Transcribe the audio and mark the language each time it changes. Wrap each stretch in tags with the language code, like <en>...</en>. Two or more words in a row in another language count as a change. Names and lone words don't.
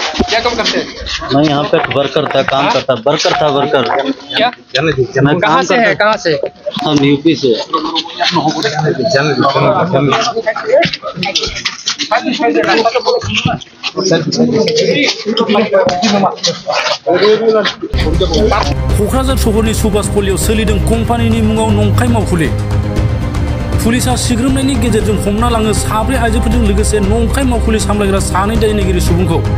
<hi>क्या काम करते हैं? मैं यहाँ पे वर्कर था, काम करता, वर्कर था, वर्कर। क्या मैं कहाँ से है? कहाँ से? हम यूपी से।</hi> <brx>क'क्राझार सहरनि सुभाषपल्लियाव सोलिदों कम्पानिनि मुङाव नंखाय मावखुलि। पुलिसा सिग्रोमनायनि गेजेरजों हमना लाङो साब्रै आइजोफोरजों लोगोसे नंखाय मावखुलि सामलायग्रा सानै दायनिगिरि सुबुंखौ।</brx>